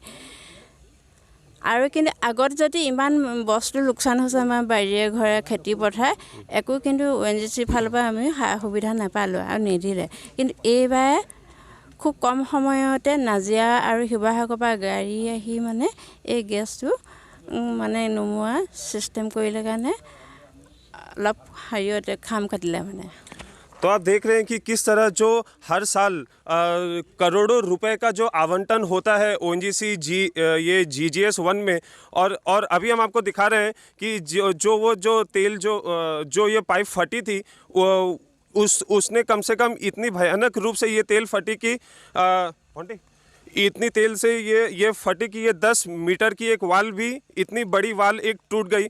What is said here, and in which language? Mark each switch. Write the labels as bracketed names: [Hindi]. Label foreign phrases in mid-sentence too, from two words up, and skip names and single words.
[Assamese] আৰু কিন্তু আগত যদি ইমান বস্তু লোকচান হৈছে আমাৰ বাৰীয়ে ঘৰে খেতি পথাৰ, একো কিন্তু ONGC ফালৰ পৰা আমি সা সুবিধা নাপালোঁ আৰু নিদিলে। কিন্তু এইবাৰ খুব কম সময়তে নাজিৰা আৰু শিৱসাগৰৰ পৰা গাড়ী আহি মানে এই গেছটো মানে নোমোৱা চিষ্টেম কৰিলে কাৰণে অলপ হেৰিয়তে খাম কাটিলে মানে। [Hindi] तो आप देख रहे हैं कि किस तरह जो हर साल करोड़ों रुपए का जो आवंटन होता है ONGC ये GGS 1 में, और अभी हम आपको दिखा रहे हैं कि जो तेल जो ये पाइप फटी थी उसने कम से कम इतनी भयानक रूप से ये तेल फटी कि इतनी तेल से ये फटी कि ये 10 मीटर की एक वाल भी, इतनी बड़ी वाल एक टूट गई।